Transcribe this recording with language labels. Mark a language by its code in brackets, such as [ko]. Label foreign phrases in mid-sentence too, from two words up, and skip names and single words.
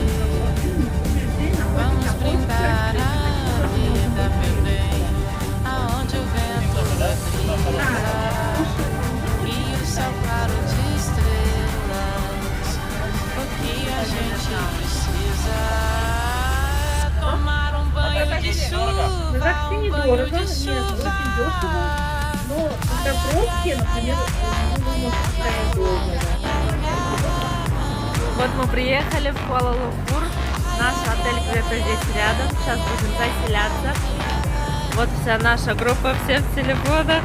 [pt] Vamos brindar a vida, meu bem, aonde o vento brisa e o céu claro de estrelas. O que a gente precisa é tomar um banho de chuva, um banho de chuva. [ru] Вот мы приехали в Куала-Лумпур. Наш отель где-то здесь рядом. Сейчас будем заселяться. Вот вся наша группа, все в телефонах.